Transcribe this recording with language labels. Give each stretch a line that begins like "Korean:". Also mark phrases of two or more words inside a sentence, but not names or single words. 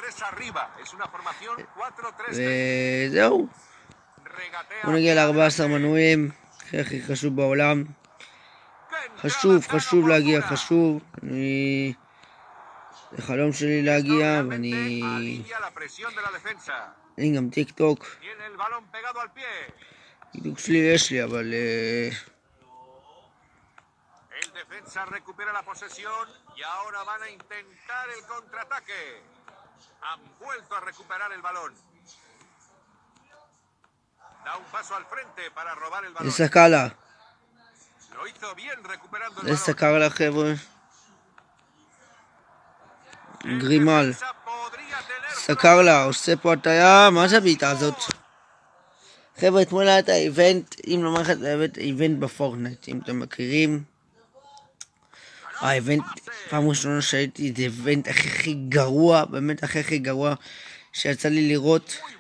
Hebrew: וזהו, בוא נגיע ל14 מנויים, הכי חשוב בעולם. חשוב להגיע, זה חלום שלי להגיע, ואני גם טיק טוק שלי יש לי, אבל
Spanish: El defensa recupera la posesión y ahora van a intentar el contraataque. Han vuelto a recuperar el balón. Da un paso al frente para robar el balón.
Hebrew: לסקאלה,
Spanish: Lo hizo bien recuperando el balón.
Hebrew: לסקאלה חבר'ה. גרימל, סקרלה, עושה פה הטעיה, מה זה הבעיטה הזאת? חבר'ה, אתמול היה את האיבנט, אם לא מערכת את האיבנט בפורטנייט, אם אתם מכירים. האיבנט, פעם ראשונה שהייתי, זה איבנט הכי גרוע, באמת הכי גרוע שיצא לי לראות.